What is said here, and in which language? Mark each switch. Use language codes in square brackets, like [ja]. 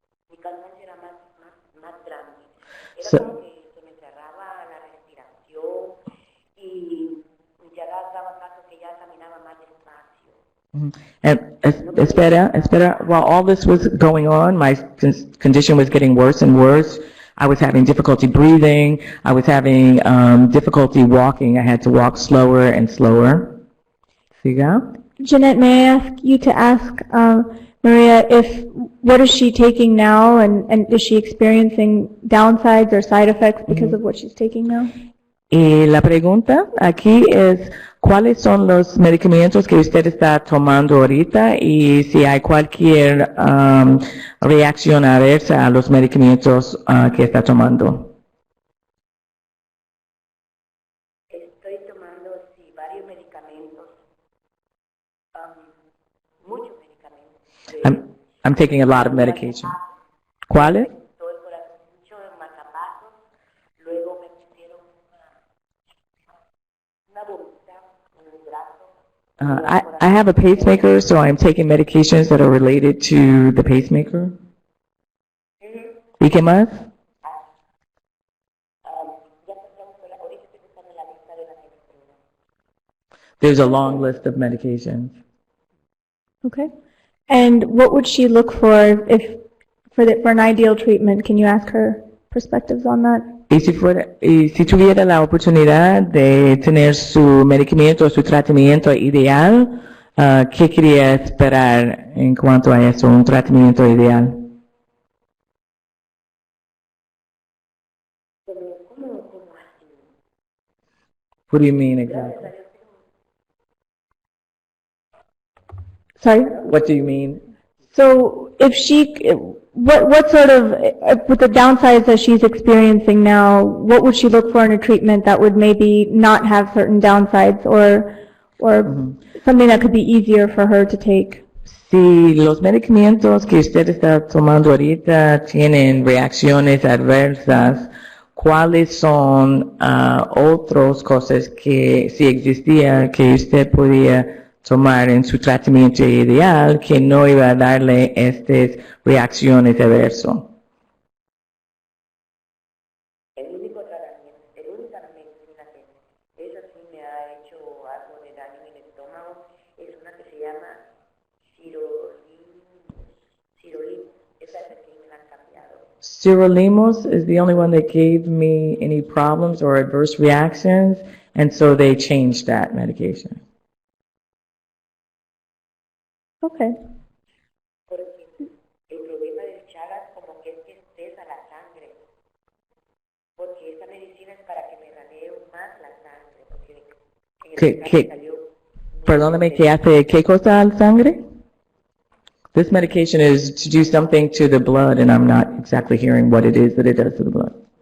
[es] Mi cansancio era más grande. Era So- como que se me cerraba la respiración y ya daba caso que ya caminaba más despacio. [en] And espera, while all this was going on, my condition was getting worse and worse. I was having difficulty breathing. I was having difficulty walking. I had to walk slower and slower. [es] ¿Siga? [en] Jeanette, may I ask you to ask Maria what is she taking now, and is she experiencing downsides or side effects because of what she's taking now? [es] Y la pregunta aquí es, ¿cuáles son los medicamentos que usted está tomando ahorita y si hay cualquier reacción adversa a los medicamentos que está tomando? Estoy tomando varios medicamentos, muchos medicamentos. [en] I'm taking a lot of medication. [es] ¿Cuáles? Todo el corazón, mucho marcapasos, luego me pusieron una bolita en el brazo. [en] I have a pacemaker, so I'm taking medications that are related to the pacemaker. [es] ¿Y qué más? Ya pasamos ahorita estoy buscando la lista de las medicinas. [en] There's a long list of medications. Okay. And what would she look for for an ideal treatment? Can you ask her perspectives on that? [es] Y si tuviera la oportunidad de tener su medicamento, su tratamiento ideal, ¿Qué quería esperar en cuanto a eso, un tratamiento ideal? ¿Cómo así? [en] What do you mean exactly? Sorry? What do you mean? So if what sort of, with the downsides that she's experiencing now, what would she look for in a treatment that would maybe not have certain downsides or something that could be easier for her to take? [es] Si los medicamentos que usted está tomando ahorita tienen reacciones adversas, ¿cuáles son otras cosas que si existía que usted podía tomar en su tratamiento ideal que no iba a darle estas reacciones adversas? El único tratamiento, el única medicina que esa sí me ha hecho algo de daño en el estómago es una que se llama Cirolim. Esa es la que me la han cambiado. [en] Sirolimus is the only one that gave me any problems or adverse reactions, and so they changed that medication. Okay. [es] Porque el problema del Chagas como que es que espesa la sangre. Porque esta medicina es para que me ranee más la sangre. Porque en el examen salió Perdóname, ¿qué hace qué cosa al sangre? [en] This medication is to do something to the blood, and I'm not exactly hearing what it is that it does to the blood.